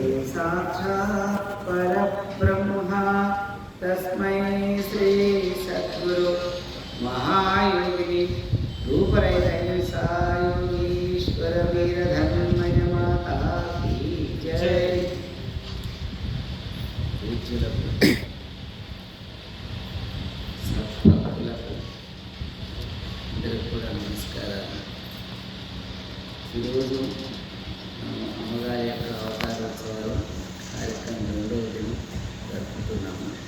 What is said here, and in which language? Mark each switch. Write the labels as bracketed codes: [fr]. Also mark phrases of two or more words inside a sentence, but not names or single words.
[sa] साक्षात् परब्रह्म तस्मै श्री सद्गुरु महायोगिनी रूपरहित योगीश्वर वीरधन्मय [hi] माता की जय। [te] సద్భక్తులకు అందరికీ కూడా నమస్కారాలు. ఈరోజు అమ్మగారి యొక్క అవతారోత్సవాలు కార్యక్రమం 2వ దినం జరుపుతున్నాము.